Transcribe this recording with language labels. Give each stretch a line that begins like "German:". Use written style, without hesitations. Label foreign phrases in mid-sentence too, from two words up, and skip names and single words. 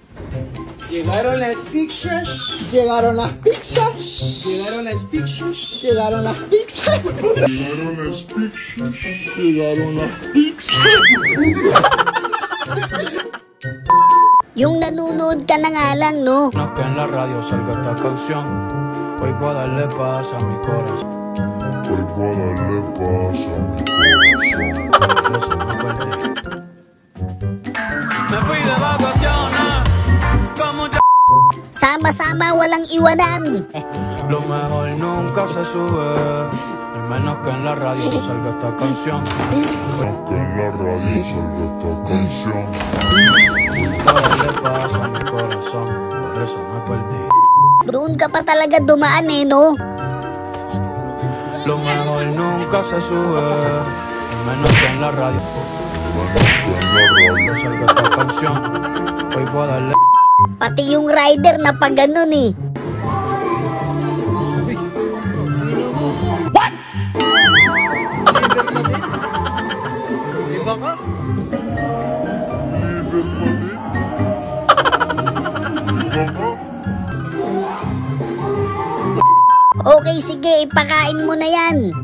Spanish: Llegaron las pizzas. Llegaron las pizzas. Llegaron las pizzas. Llegaron las pizzas. Llegaron las pizzas. Llegaron las pizzas.
Filipino: Yung nanonood ka na nga lang, no?
Spanish: No que en la radio salga esta canción. Hoy voy a darle paz a mi corazón. Hoy voy a darle paz a mi corazón. Por eso me perdí. Me fui de vacaciones con mucha...
Filipino: Sama-sama, walang iwanan.
Spanish: Lo mejor nunca se sube. Al menos que en la radio salga esta canción. Que en la radio salga esta canción. Todo le pasa a mi corazón, por eso me perdí.
Filipino: Doon ka pa talaga dumaan no?
Spanish: Lo mejor nunca se sube, menos que en la radio. Que en la radio Salga esta canción, hoy voy a darle.
Filipino: Pati yung rider na pag ganun eh. Iba ka? Okay, sige, ipakain mo na yan.